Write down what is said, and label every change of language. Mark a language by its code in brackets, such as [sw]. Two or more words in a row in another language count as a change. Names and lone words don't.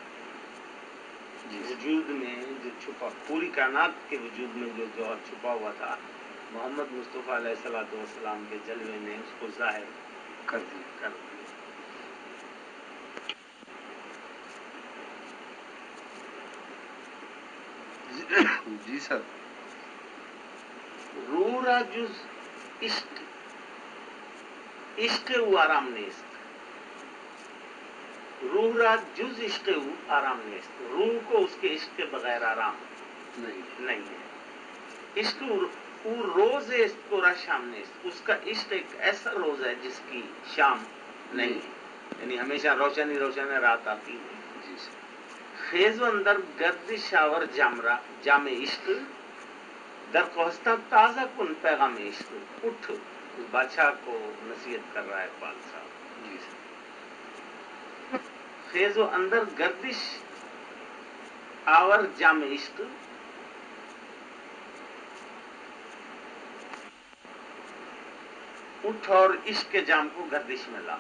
[ur] وجود میں جو چھپا، پوری کائنات کے وجود میں جو جوہر چھپا ہوا تھا، محمد مصطفیٰ [ar] علیہ الصلوۃ والسلام [ur] کے جلوے نے اس کو ظاہر کر دیا. جی سر. [fa] روح را جز عشق عشق او آرام نیست. روح را جز عشق او آرام نیست. [ur] روح کو اس کے عشق کے بغیر آرام نہیں ہے. [fa] عشق او روز است کو را شام نیست. [ur] اس کا عشق ایک ایسا روز ہے جس کی شام نہیں ہے، یعنی ہمیشہ روشنی روشن رات آتی ہے. جی سر. [fa] خیز و اندر گردش آور جام عشق در کوہستہ تازہ کن پیغام عشق. [ur] اٹھ، بادشاہ کو نصیحت کر رہا ہے اقبال صاحب. جی سر. [fa] خیز و اندر گردش آور جام عشق [ur] اٹھ اور عشق کے جام کو گردش میں لا.